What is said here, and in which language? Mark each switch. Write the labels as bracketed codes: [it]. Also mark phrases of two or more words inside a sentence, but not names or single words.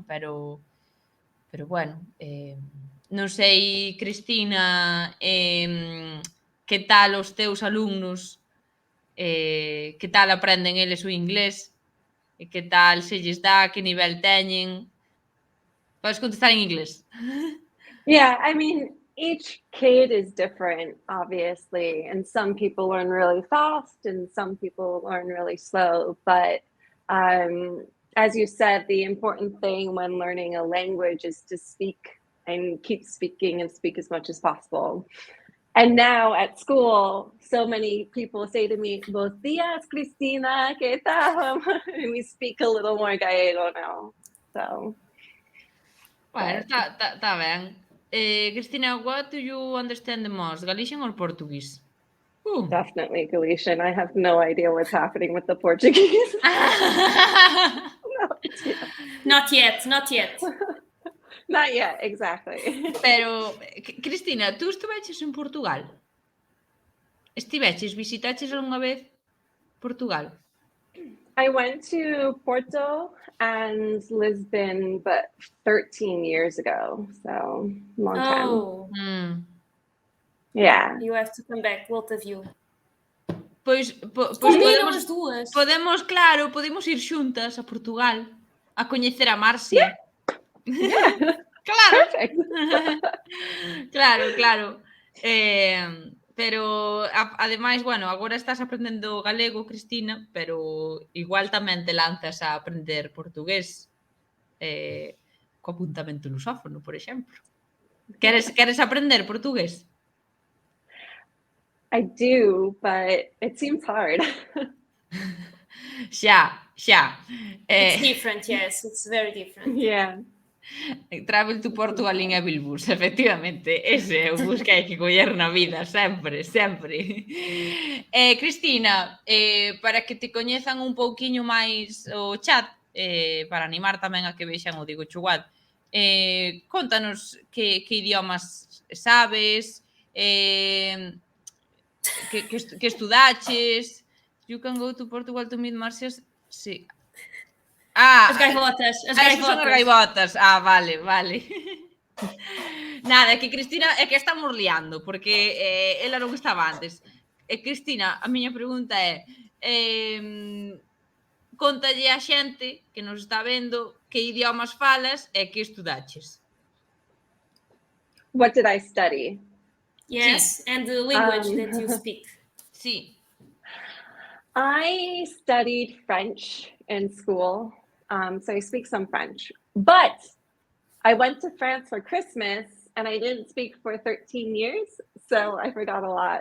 [gl] Pero bueno, non sei, Cristina, que tal os teus alumnos, que tal aprenden eles o inglés, e que tal se lles dá, que nivel teñen. Podes contestar en inglés. [en] Yeah, I mean, each kid is different, obviously, and some people learn really fast and some people learn really slow. But as you said, the important thing when learning a language is to speak and keep speaking and speak as much as possible. And now at school, so many people say to me, [es] "Buenos días, Cristina, ¿qué tal?" [en] And we speak a little more gallego now. So, [gl] Bueno, está ben. [en] Cristina, what do you understand the most, Galician or Portuguese? definitely Galician. I have no idea what's happening with the Portuguese. Not yet. Not yet, exactly. [gl] Pero, Cristina, tú estiveches en Portugal? Visitaches algunha vez Portugal? [en] I went to Porto and Lisbon, but 13 years ago, so long time. Oh, Yeah. you have to come back, both of you. [gl] Pois [pt] Combinam as duas. [gl] podemos ir xuntas a Portugal a coñecer a Marcia. [en] Yeah. [gl] Claro. [en] Perfect. [gl] Claro. Pero, ademais, bueno, agora estás aprendendo galego, Cristina, pero igual tamén te lanzas a aprender portugués co apuntamento lusófono, por exemplo. Queres aprender portugués? [en] I do, but it seems hard. [gl] Xa. [en] It's different, yes, it's very different. Yeah. Travel to Portugal in Evil Bus, [gl] efectivamente, ese é o bus que hai que coller na vida, sempre. Cristina, para que te coñezan un pouquiño máis o chat, para animar tamén a que vexan o Digo Chuguat, contanos que idiomas sabes, que estudaches. [en] You can go to Portugal to meet Marcias. [gl] Sí. As gaivotas. Son as gaivotas. Vale. Nada, é que Cristina, é que estamos liando, porque ela non estaba antes. Cristina, a miña pregunta é, contalle a xente que nos está vendo que idiomas falas e que estudaches. [en] What did I study? Yes, and the language that you speak. [gl] Sí. [en] I studied French in school, so I speak some French. But I went to France for Christmas and I didn't speak for 13 years, so I forgot a lot.